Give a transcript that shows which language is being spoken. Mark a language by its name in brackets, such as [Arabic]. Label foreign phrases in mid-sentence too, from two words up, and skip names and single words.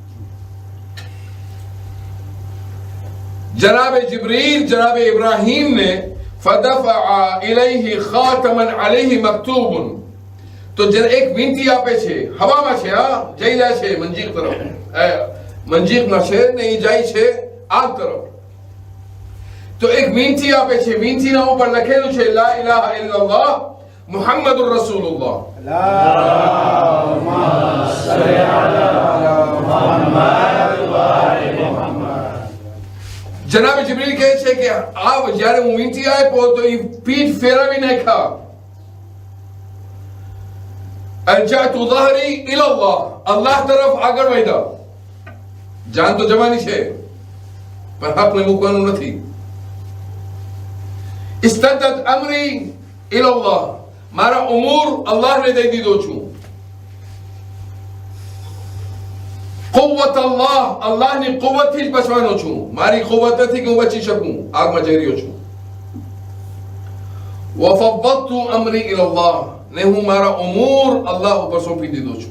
[Gujarati] જનાબે જિબ્રીલ જનાબે ઇબ્રાહીમ ને [Arabic] فدفع إليه خاتما عليه مكتوب, [Gujarati] તો જે એક વિનંતી આપે છે, હવામાં છે, હા જઈ જાય છે મંજીક તરફ, મંજીકમાં છે ને એ જાય છે આગ તરફ. તો એક વિનંતી આપે છે, વિનંતીના ઉપર લખેલું છે [Arabic] لا إله إلا الله محمد رسول الله. اللهم صل على محمد وآل محمد. [Gujarati] જનાબે જિબ્રીલ કહે છે કે આ જ્યારે હું વિનંતી આપ્યો તો એ પીઠ ફેરવી નાખ્યા. [Arabic] અલજાતુ ظهري الى الله, [Gujarati] અલ્લાહ તરફ આગળ વધ્યા. જાન તો જવાની છે પણ હકને મૂકવાનું નથી. [Arabic] أسندت أمري الى الله, [Gujarati] મારા ઉમૂર અલ્લાહને દઈ દીધો છું. કુવ્વત અલ્લાહ, અલ્લાહની કુવ્વતથી જ બચવાનો છું, મારી કુવ્વત નથી કે હું બચી શકું, આગમાં જઈ રહ્યો છું. [Arabic] وفوضت أمري إلى الله, [Gujarati] ને હું મારા ઉમૂર અલ્લાહ ઉપર સોંપી દીધો છું.